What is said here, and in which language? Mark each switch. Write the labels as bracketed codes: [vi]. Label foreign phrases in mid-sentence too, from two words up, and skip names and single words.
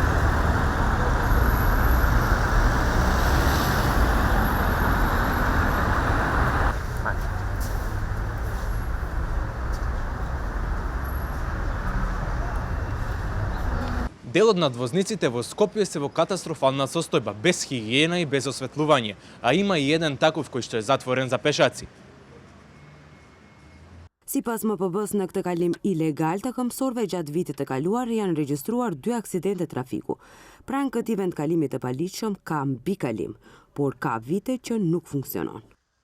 [mk] Дел од надвозниците во Скопје се во катастрофална состојба, без хигиена и без осветлување, а има и еден таков кој што е затворен за пешаци. [sq] Sipas MPB-s në këtë kalim ilegal të këmbësorëve gjatë vitit të kaluar janë regjistruar 2 aksidente trafiku. Pranë këtij vendkalimit të paligjshëm ka mbikalim, por ka vite që nuk funksionon.